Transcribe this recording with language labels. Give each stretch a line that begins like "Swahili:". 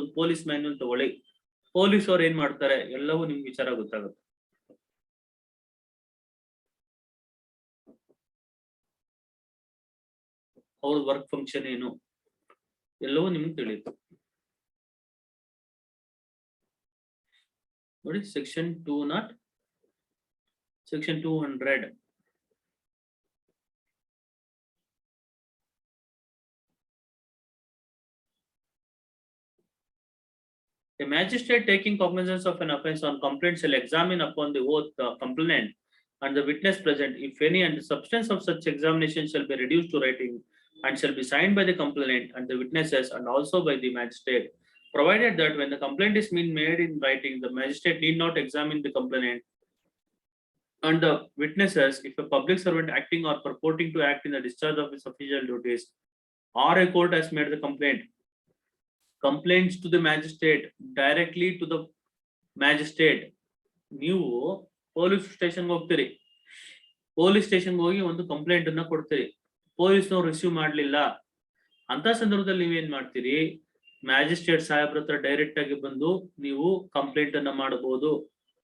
Kannada: ಒಂದು police manual ತಗೊಳ್ಳಿ. Police ಅವ್ರು ಏನ್ ಮಾಡ್ತಾರೆ ಎಲ್ಲವೂ ನಿಮ್ಗೆ ವಿಚಾರ ಗೊತ್ತಾಗುತ್ತೆ. ಅವ್ರ ವರ್ಕ್ ಫಂಕ್ಷನ್ ಏನು ಎಲ್ಲವೂ ನಿಮ್ಗೆ ತಿಳಿಯುತ್ತೆ. ನೋಡಿ,
English: Section 200 section 200 A magistrate taking cognizance of an offence on complaint shall examine upon the oath the complainant and the witness present, if any, and the substance of such examination shall be reduced to writing and shall be signed by the complainant and the witnesses and also by the magistrate, provided that when the complaint is being made in writing, the magistrate need not examine the complainant and the witnesses if a public servant acting or purporting to act in the discharge of his official duties or a court has made the complaints to the magistrate directly to the magistrate.
Kannada: ನೀವು police ಸ್ಟೇಷನ್ಗೆ ಹೋಗ್ತೀರಿ, police ಸ್ಟೇಷನ್ಗೆ ಹೋಗಿ ಒಂದು complaint ಅನ್ನ ಕೊಡ್ತೀರಿ, ಪೊಲೀಸ್ನವ್ರು receive ಮಾಡ್ಲಿಲ್ಲ ಅಂತ ಸಂದರ್ಭದಲ್ಲಿ ನೀವೇನ್ ಮಾಡ್ತೀರಿ, ಮ್ಯಾಜಿಸ್ಟ್ರೇಟ್ ಸಾಹೇಬ್ರ ಹತ್ರ ಡೈರೆಕ್ಟ್ ಆಗಿ ಬಂದು ನೀವು ಕಂಪ್ಲೇಂಟ್ ಅನ್ನ ಮಾಡಬಹುದು.